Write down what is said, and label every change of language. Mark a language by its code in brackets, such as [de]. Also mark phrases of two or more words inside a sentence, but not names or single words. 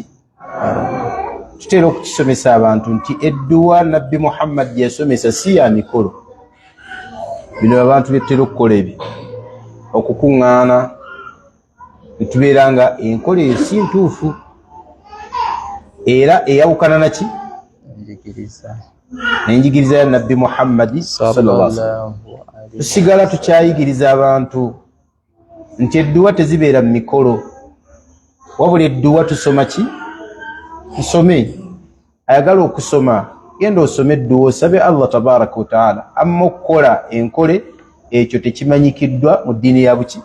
[lg] Tutera okukisomesa abantu nti edduwa nabbi Muhammad gye yasomesa si ya mikolo. Bino abantu betera okukola ebyo, okukuŋŋaana ne tubeera nga enkola eyo si ntuufu era eyawukana naki? Enjigiriza ya nabbi Muhammad [ar] صلى الله عليه وسلم. [lg] Tusigala tukyayigiriza abantu nti edduwa tezibeera mu mikolo, wabula edduwa tusoma ki? Tusome. Ayagala okusoma, genda osome edduwa, osabe Allah [ar] تبارك وتعالى [lg] amma okukola enkole ekyo tekimanyikiddwa mu ddiini ya buki?